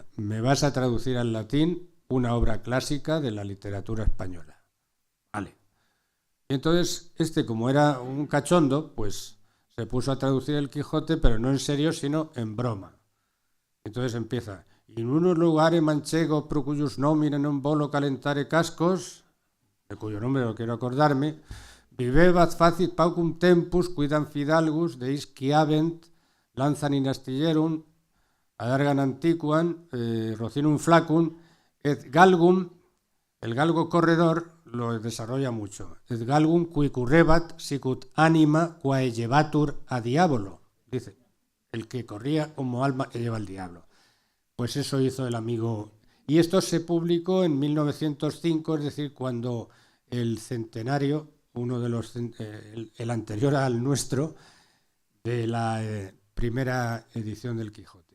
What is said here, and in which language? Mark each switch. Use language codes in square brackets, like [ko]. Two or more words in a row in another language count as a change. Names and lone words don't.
[es] Me vas a traducir al latín una obra clásica de la literatura española. Vale. Y entonces como era un cachondo, pues se puso a traducir el Quijote, pero no en serio, sino en broma. Entonces empieza, [la] in unos lugares manchegos pro cuyus nomine non volo calentare cascos, [es] de cuyo nombre no quiero acordarme, [la] vivebat facit paucum tempus quidam fidalgus deis quiavent lanzan in astillerum adargan antiquam rocinum flacum et galgum, [es] el galgo corredor lo desarrolla mucho, [la] et galgum qui currebat sicut anima quae llevatur a diabolo, [es] dice, el que corría como alma que lleva al diablo. Pues eso hizo el amigo. Y esto se publicó en 1905, es decir, cuando el centenario, uno de los, el anterior al nuestro, de la primera edición del Quijote.